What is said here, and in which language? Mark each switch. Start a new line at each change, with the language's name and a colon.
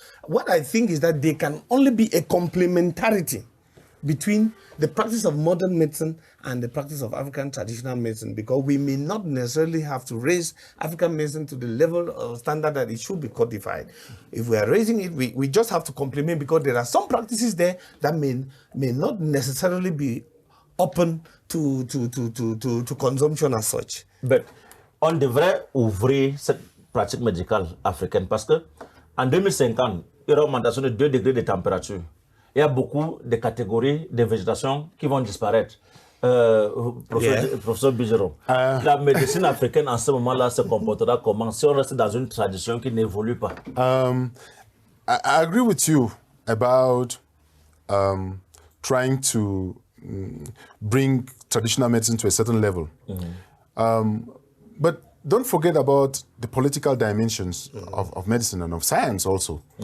English: What I think is that there can only be a complementarity between the practice of modern medicine and the practice of African traditional medicine, because we may not necessarily have to raise African medicine to the level of standard that it should be codified. If we are raising it, we just have to complement, because there are some practices there that may not necessarily be open to consumption as such. But
French: on devrait ouvrir cette pratique médicale africaine parce que en 2050, il y aura une augmentation de 2 degrés de température. Il y a beaucoup de catégories de végétation qui vont disparaître. Professeur Jérôme, la médecine africaine en ce moment-là se comportera comment si on reste dans une tradition qui n'évolue pas?
English: I agree with you about trying to bring traditional medicine to a certain level. But don't forget about the political dimensions of medicine and of science also.